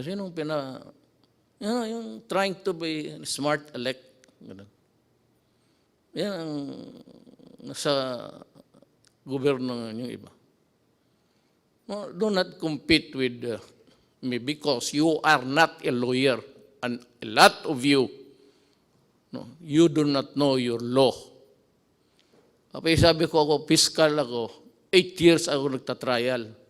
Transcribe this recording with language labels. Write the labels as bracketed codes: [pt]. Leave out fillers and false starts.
[tl] Sino yung [en] trying to be smart elect? [tl] Ganun. Yan ang nasa gobyerno yung iba. [en] No, do not compete with me because you are not a lawyer and a lot of you, no, you do not know your law. [tl] Kapag sabi ko ako, fiscal ako, 8 years ako nagtatrial.